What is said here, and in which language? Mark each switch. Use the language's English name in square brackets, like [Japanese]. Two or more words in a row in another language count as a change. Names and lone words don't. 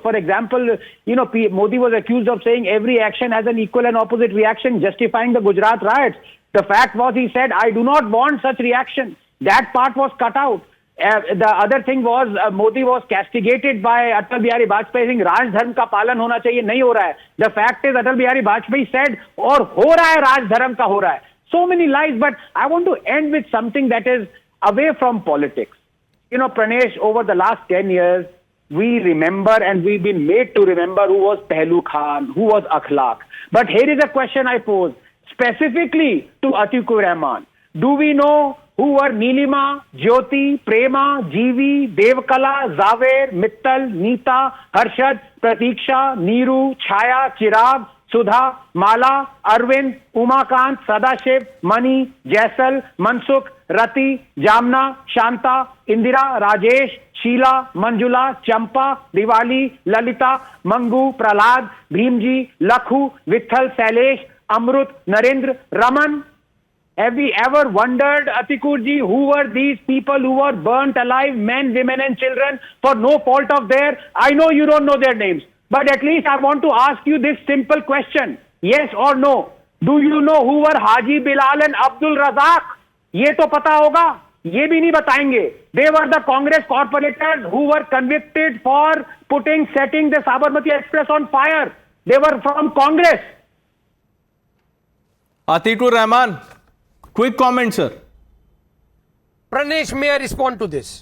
[English] For example, Modi was accused of saying every action has an equal and opposite reaction, justifying the Gujarat riots. The fact was, he said, I do not want such reaction. That part was cut out. The other thing was, Modi was castigated by Atal Bihari Vajpayee saying [Hindi] राज धर्म का पालन होना चाहिए, नहीं हो रहा है. [English] The fact is, Atal Bihari Vajpayee said, [Hindi] और हो रहा है, राज धर्म का हो रहा है. [English] So many lies, but I want to end with something that is away from politics. Pranesh, over the last 10 years, we remember and we've been made to remember who was Pehlu Khan, who was Akhlaq. But here is a question I pose specifically to Atikur Rahman. Do we know who were Nilima, Jyoti, Prema, Jeevi, Devkala, Zaver, Mittal, Neeta, Harshad, Pratiksha, Neeru, Chaya, Chirag, Sudha, Mala, Arvind, Umakant, Sadashiv, Mani, Jaisal, Mansukh, Rati, Jamna, Shanta, Indira, Rajesh, Sheila, Manjula, Champa, Diwali, Lalita, Mangu, Pralad, Bhimji, Lakhu, Vitthal, Sailesh, Amrut, Narendra, Raman. Have we ever wondered, Atikurji, who were these people who were burnt alive, men, women and children, for no fault of theirs? I know you don't know their names, but at least I want to ask you this simple question. Yes or no? Do you know who were Haji Bilal and Abdul Razak? [Hindi] ये तो पता होगा, ये भी नहीं बताएंगे. [English] They were the Congress corporators who were convicted for setting the Sabarmati Express on fire. They were from Congress. Atikur Rahman, quick comment, sir. Pranesh, may I respond to this?